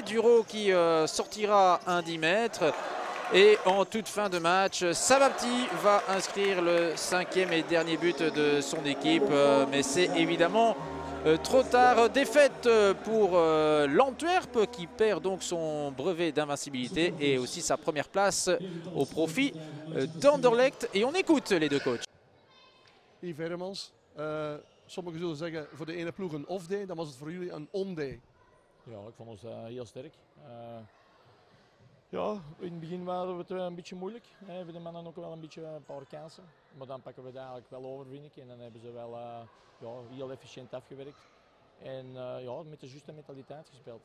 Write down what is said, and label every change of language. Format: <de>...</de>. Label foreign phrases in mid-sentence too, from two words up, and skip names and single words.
<fr>Duro qui sortira un 10 mètres. Et en toute fin de match, Sababti va inscrire le 5e et dernier but de son équipe. Mais c'est évidemment trop tard. Défaite pour l'Antwerp qui perd donc son brevet d'invincibilité et aussi sa première place au profit d'Anderlecht. Et on écoute les deux coachs.</fr> <nl>Yves Heremans, sommigen zullen zeggen voor de ene ploeg een off-day, dan was het voor jullie een on-day. Ja, ik vond ons heel sterk. Ja, in het begin waren we het een beetje moeilijk. Hebben de mannen ook wel een paar kansen. Maar dan pakken we het eigenlijk wel over, vind ik. En dan hebben ze wel heel efficiënt afgewerkt. En ja, met de juiste mentaliteit gespeeld.</nl>